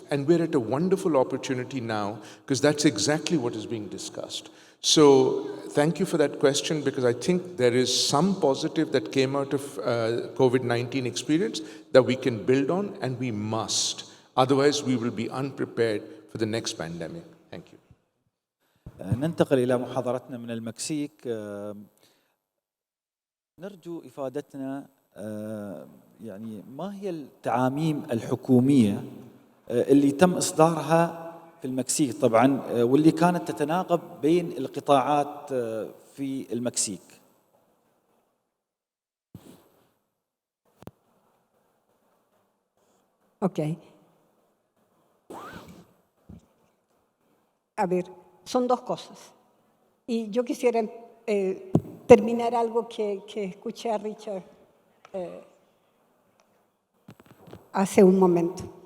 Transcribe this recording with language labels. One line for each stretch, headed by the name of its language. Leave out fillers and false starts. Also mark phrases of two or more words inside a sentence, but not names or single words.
English: And we're at a wonderful opportunity now, because that's exactly what is being discussed. So thank you for that question, because I think there is some positive that came out of COVID-19 experience that we can build on, and we must. Otherwise, we will be unprepared for the next pandemic. Thank you.
Arabic: ننتقل إلى محاضرتنا من المكسيك. نرجو إفادتنا يعني ما هي التعاميم الحكومية اللي تم إصدارها في المكسيك طبعاً واللي كانت تتناغب بين القطاعات في المكسيك.
English: Ok.
Spanish: A ver, son 2 cosas. Y yo quisiera terminar algo que escuché a Richard hace un momento.